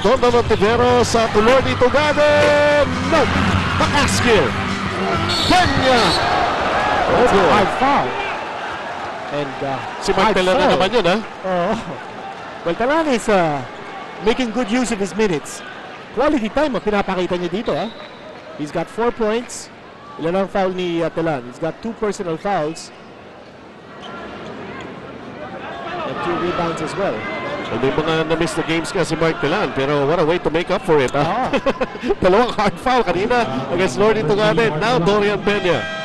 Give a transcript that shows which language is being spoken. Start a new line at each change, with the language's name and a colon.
Filipino: Don Montiveros sa Lordy Tugade. No! McCaskill. Peña.
English: Hard foul. And
Filipino: si Mike Telan na naman yun, ha?
English: Well, Telan is making good use of his minutes.
Filipino: Quality time ang pinapakita niya dito, ha?
English: He's got 4 points.
Filipino: Ilan ang foul ni Telan?
English: He's got 2 personal fouls. And 2 rebounds as well.
Filipino: May mga na-miss na games ka si Mark Telan, pero
English: what a way to make up for it.
Filipino: Dalawang hard foul kanina against Lordy Tugade. Now Dorian Peña.